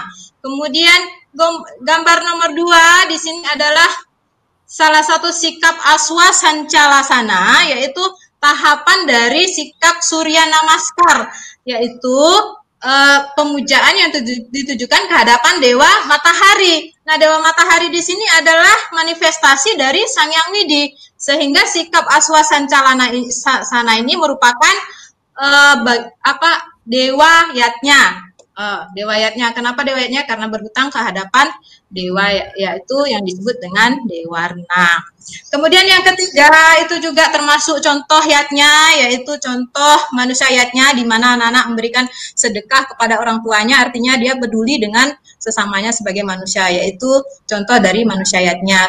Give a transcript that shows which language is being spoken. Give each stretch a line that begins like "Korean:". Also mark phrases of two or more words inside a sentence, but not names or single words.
Indonesian: Kemudian gambar nomor 2 di sini adalah salah satu sikap aswa sancalasana, yaitu tahapan dari sikap surya namaskar, yaitu pemujaan yang ditujukan ke hadapan dewa matahari. Nah, dewa matahari di sini adalah manifestasi dari Sang Hyang Widi, sehingga sikap aswa sancalasana ini merupakan dewa yatnya. Dewa yatnya. Kenapa dewa yatnya? Karena berhutang ke hadapan dewa, yaitu yang disebut dengan dewarna. Kemudian yang ketiga itu juga termasuk contoh yatnya, yaitu contoh manusia yatnya, di mana anak-anak memberikan sedekah kepada orang tuanya, artinya dia peduli dengan sesamanya sebagai manusia, yaitu contoh dari manusia yatnya.